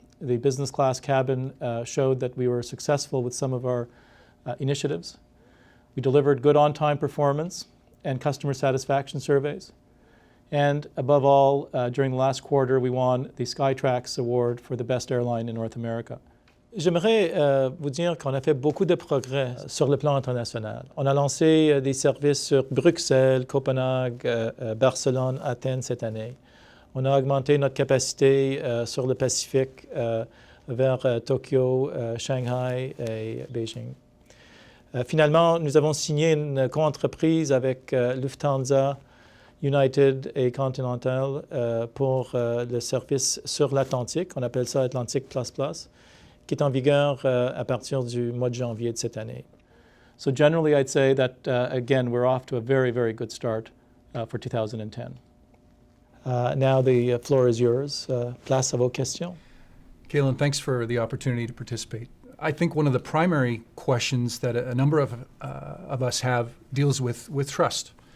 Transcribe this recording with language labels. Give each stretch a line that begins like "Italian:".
English: The business class cabin showed that we were successful with some of our initiatives. We delivered good on-time performance and customer satisfaction surveys. And above all, during the last quarter, we won the Skytrax Award for the best airline in North America.
French: J'aimerais vous dire qu'on a fait beaucoup de progrès sur le plan international. On a lancé des services sur Bruxelles, Copenhague, Barcelone, Athènes cette année. On a augmenté notre capacité sur le Pacifique vers Tokyo, Shanghai et Beijing. Finalement, nous avons signé une co-entreprise avec Lufthansa, United et Continental pour le service sur l'Atlantique. On appelle ça Atlantic Plus Plus, qui est en vigueur à partir du mois de janvier de cette année.
English: So generally, I'd say that, again, we're off to a very, very good start for 2010. Now the floor is yours.
French: Place à vos questions.
English: Kalen, thanks for the opportunity to participate. I think one of the primary questions that a number of us have deals with trust.